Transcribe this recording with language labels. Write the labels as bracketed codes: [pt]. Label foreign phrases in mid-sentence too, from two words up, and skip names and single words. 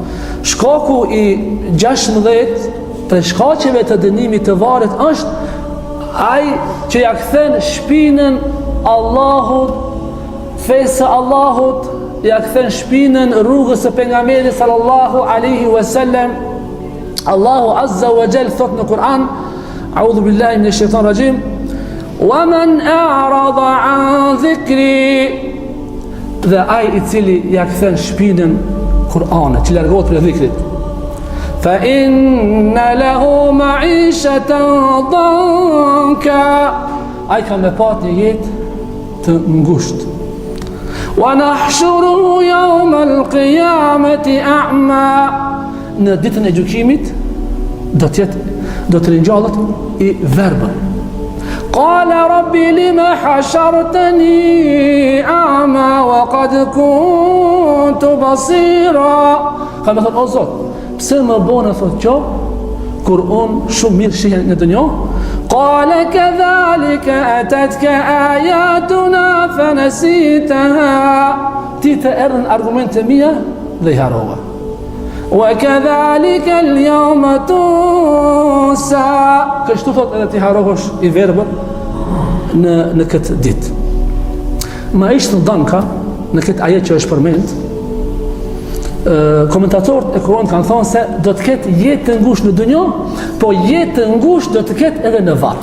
[sq] Shkaku i 16 për shkaqeve të dënimit të varrit është ai që ja kthen shpinën Allahut, fesë Allahut, ja kthen shpinën rrugës së pejgamberit [ar] صلى الله عليه وسلم. [sq] Allahu [ar] عز وجل [sq] thot në Kur'an, [ar] أعوذ بالله من الشيطان الرجيم, ومن أعرض عن ذكري, [sq] dhe ai i cili ja kthen shpinën Kur'anit, që largohet prej dhikrit, [ar] فإن له معيشة ضنكا, [sq] ai ka me pat një jetë të ngushtë. [ar] ونحشره يوم القيامة أعمى, [sq] në ditën e gjykimit do të ringjallet i verbër. [ar] قال رب لم حشرتني أعمى وقد كنت بصيرا, [sq] ka me thot o Zot, pse më bënë thot kjo kur unë shumë mirë shihen në dunjë? [ar] قال كذلك أتتك آياتنا فنسيتها, [sq] ti të erdhën argumente mia dhe i harrova. [ar] وكذلك اليوم تنسى, [sq] kështu thot edhe ti harrohesh i verbër në këtë ditë. Ma ishte danka në këtë ajet që është përmend. Komentatorët e Kuranit kanë thonë se do të ketë jetë të ngushtë në dunjë, po jetë të ngushtë do të ketë edhe në varr.